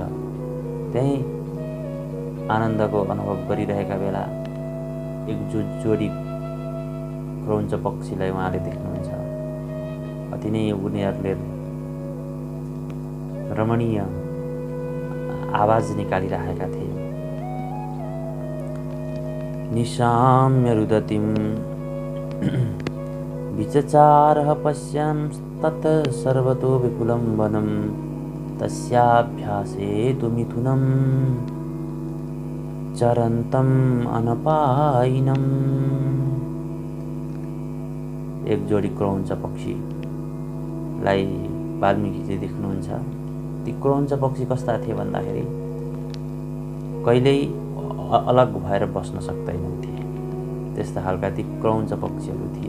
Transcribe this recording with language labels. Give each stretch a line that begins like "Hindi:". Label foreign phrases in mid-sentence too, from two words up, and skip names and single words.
Nepali: त्यही आनन्दको अनुभव गरिरहेका बेला एक जोडी क्रौञ्च पक्षीलाई उहाँले देख्नुहुन्छ। अति नै उनीहरूले रमणीय आवाज निकालिरहेका थिए।
Sanskrit: निशाम्य रुदतिं विचचारः पश्यन् तत् सर्वतो विपुलं वनं तस्याभ्यासे तु मिथुनं चरन्तम् अनपायिनम्।
Nepali: एक जोडी क्रौञ्च पक्षीलाई वाल्मीकिले देख्नुहुन्छ। ती क्रौञ्च पक्षी कस्ता थिए भन्दाखेरि कहिल्यै अलग भएर बस्न सक्दैनथे, त्यस्ता खालका ती क्रौञ्च पक्षीहरू थिए।